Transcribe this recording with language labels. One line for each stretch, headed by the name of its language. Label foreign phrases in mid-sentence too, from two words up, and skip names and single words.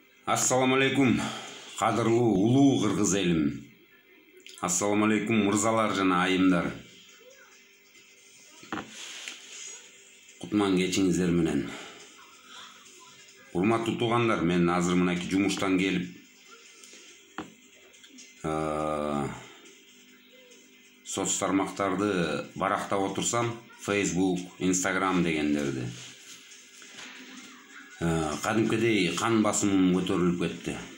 Arabic: السلام عليكم,
Kyrgyz: кадырлуу улуу Кыргыз элим.
Arabic: السلام عليكم
Kyrgyz: мырзалар жана айымдар. Кутман кечиңиздер менен. Урматтуу туугандар, мен азыр мынакей жумуштан келип соц тармактарды барактап отурсам, Facebook, Instagram дегендерди. Кадимкидей кан басымым көтөрүлүп кетти.